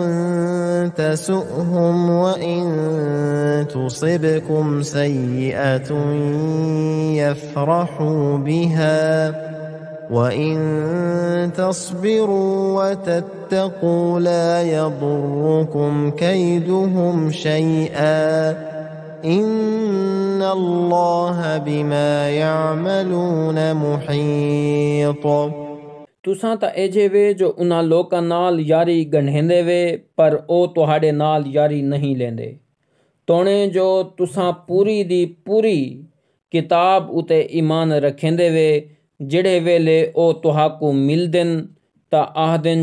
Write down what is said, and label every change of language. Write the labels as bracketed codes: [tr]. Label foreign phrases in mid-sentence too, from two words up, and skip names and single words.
[ar] تسؤهم وإن تصبكم سيئة يفرحوا بها وإن تصبروا وتتقوا لا يضركم كيدهم شيئا إن الله بما يعملون محيط [skr] ਤੁਸਾਂ ਤਾਂ ਅਜੇ ਵੇ ਜੋ ਉਹਨਾਂ ਲੋਕਾਂ ਨਾਲ ਯਾਰੀ ਗੰਢੇਂਦੇ ਵੇ ਪਰ ਉਹ ਤੁਹਾਡੇ ਨਾਲ ਯਾਰੀ ਨਹੀਂ ਲੈਂਦੇ ਤੋਣੇ ਜੋ ਤੁਸਾਂ ਪੂਰੀ ਦੀ ਪੂਰੀ ਕਿਤਾਬ ਉਤੇ ਈਮਾਨ ਰੱਖੇਂਦੇ ਵੇ ਜਿਹੜੇ ਵੇਲੇ ਉਹ ਤੁਹਾਕੂ ਮਿਲਦਨ ਤਾਂ ਆਖਦਨ